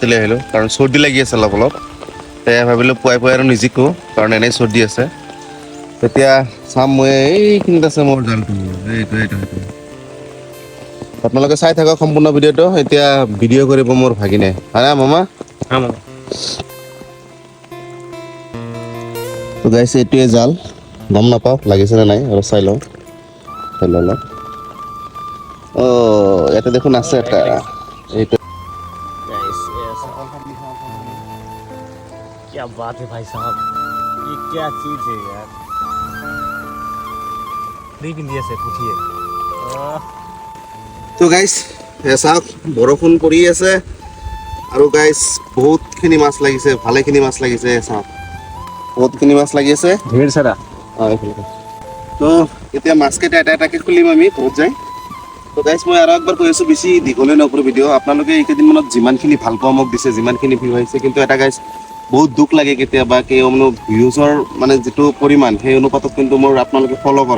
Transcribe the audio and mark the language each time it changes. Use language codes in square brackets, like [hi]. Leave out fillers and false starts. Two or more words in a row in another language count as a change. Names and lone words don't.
[as] লৈ আহিলোঁ কাৰণ চৰ্দি লাগি আছে অলপ সেয়া ভাবিলোঁ পুৱাই আৰু নিজিকোঁ কাৰণ এনেই চৰ্দি আছে এতিয়া চাম মই এইখিনিত আছে মোৰ জালটো এইটো আপোনালোকে চাই থাকক সম্পূৰ্ণ ভিডিঅ'টো এতিয়া ভিডিঅ' কৰিব মোৰ ভাগিনে হা মামা তো গাইছে এইটোৱে জাল গম নাপাওঁ লাগিছেনে নাই আৰু চাই লওঁ ইয়াতে দেখোন আছে এটা এইটো [hi] क्या बात है भाई साहब ये क्या चीज है यार नहीं पिंदिया से पूछिए [as] তো গাইছ চাওক বৰষুণ পৰি আছে আৰু গাইছ বহুতখিনি মাছ লাগিছে ভালেখিনি মাছ লাগিছে চাওক বহুতখিনি মাছ লাগি আছে [hi] ढेर सारा [as] তো এতিয়া মাছকেইটা এটা এটাকৈ খুলিম আমি বহুত যায় তো গাইছ মই আৰু একবাৰ কৈ আছোঁ বেছি দীঘলে নকৰোঁ ভিডিঅ' আপোনালোকে এইকেইদিনমানত যিমানখিনি ভাল পোৱা মোক দিছে যিমানখিনি ভিউ আহিছে কিন্তু এটা গাইছ বহুত দুখ লাগে কেতিয়াবা ভিউজৰ মানে যিটো পৰিমাণ সেই অনুপাতত কিন্তু মোৰ আপোনালোকে ফ'ল' কৰা